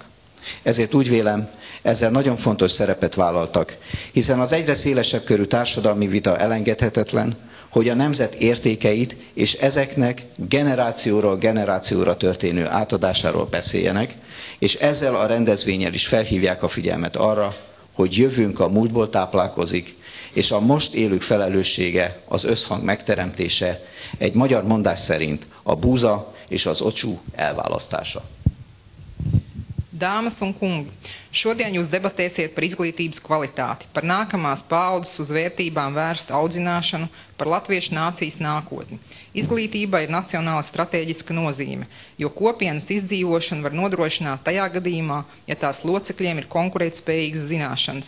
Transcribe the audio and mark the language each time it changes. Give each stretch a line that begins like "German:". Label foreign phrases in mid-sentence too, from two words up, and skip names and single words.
Hungarian: Ezért úgy vélem, ezzel nagyon fontos szerepet vállaltak, hiszen az egyre szélesebb körű társadalmi vita elengedhetetlen, hogy a nemzet értékeit és ezeknek generációról generációra történő átadásáról beszéljenek, és ezzel a rendezvénnyel is felhívják a figyelmet arra, hogy jövőnk a múltból táplálkozik, és a most élők felelőssége, az összhang megteremtése, egy magyar mondás szerint a búza és az ocsú elválasztása.
Latvian: Dāmas un kungi, šodien jūs debatēsiet par izglītības kvalitāti, par nākamās paaudzes uz vērtībām vērstu audzināšanu, par latviešu nācijas nākotni. Izglītība ir nacionāla stratēģiska nozīme, jo kopienas izdzīvošanu var nodrošināt tajā gadījumā, ja tās locekļiem ir konkurētspējīgas zināšanas.